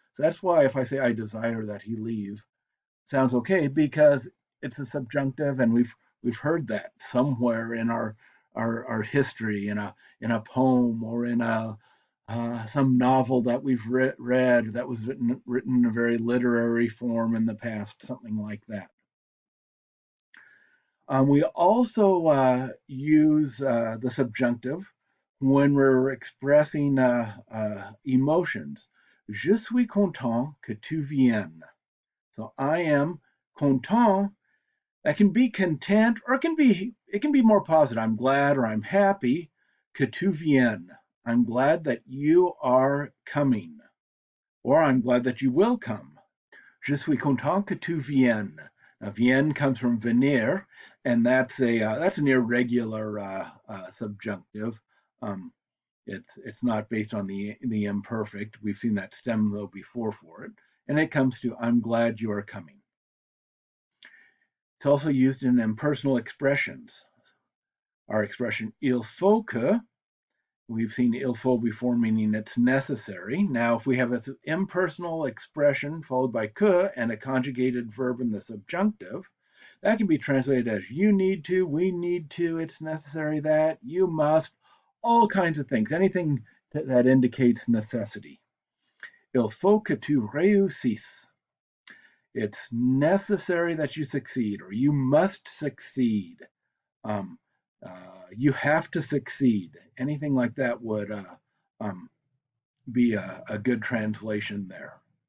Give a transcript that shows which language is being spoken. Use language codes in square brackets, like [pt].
[en] So that's why if I say I desire that he leave, sounds okay because it's a subjunctive and we've heard that somewhere in our history in a poem or in some novel that we've read that was written in a very literary form in the past, something like that. We also use the subjunctive when we're expressing emotions. [fr] Je suis content que tu viennes. [en] So I am content. That can be content, or it can be more positive. I'm glad or I'm happy [fr] que tu viennes. [en] I'm glad that you are coming, or I'm glad that you will come. [fr] Je suis content que tu viennes. [en] Now, vienne comes from venir, and that's an irregular subjunctive. It's not based on the imperfect. We've seen that stem though before for it, and it comes to I'm glad you are coming. It's also used in impersonal expressions. Our expression [fr] il faut que, [en] we've seen il faut before meaning it's necessary. Now, if we have an impersonal expression followed by que and a conjugated verb in the subjunctive, that can be translated as you need to, we need to, it's necessary that, you must, all kinds of things, anything that indicates necessity. [fr] Il faut que tu réussisses. [en] It's necessary that you succeed, or you must succeed. You have to succeed. Anything like that would be a good translation there.